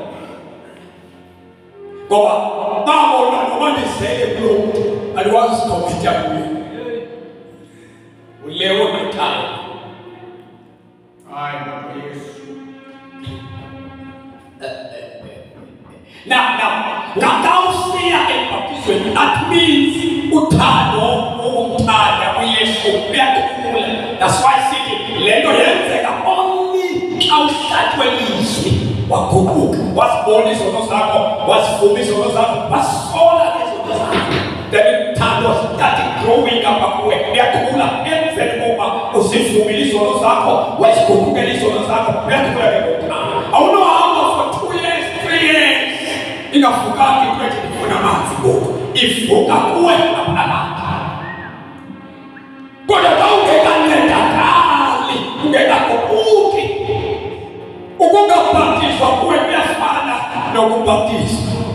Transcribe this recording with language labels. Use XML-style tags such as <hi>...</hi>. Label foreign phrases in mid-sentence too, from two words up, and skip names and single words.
<xh>ngoba babona noba ndizele kulo mntu andikwazi usikomita kuye ulewo nothayo Now usiya ebhaptizweni</xh> <en>that means</en> <xh>uthando umthanda uYesu uyakhula.</xh> <en>That's why</en> <xh>sithi lento yenzeka only xa uhlathwe izwi waguquka wasibona izono zakho wasivuma izono zakho wasola izono zakho then uthando</xh> <en>started growing up</en> <xh>kuwe uyakhula emveni kokuba uzivumile izono zakho waziguqukela izono zakho uyakhula ke ngokuthanda awunohamba</xh> <en>for 2 years 3 years</en> <xh>ingafukanga ikwethe ifuna amanzi ngoku ivuka kuwe ngaphakathi kodwa xa ungekancedakali ungekaguquki ukungabhaptizwa kuwe kuyafana nokubhaptizwa</xh>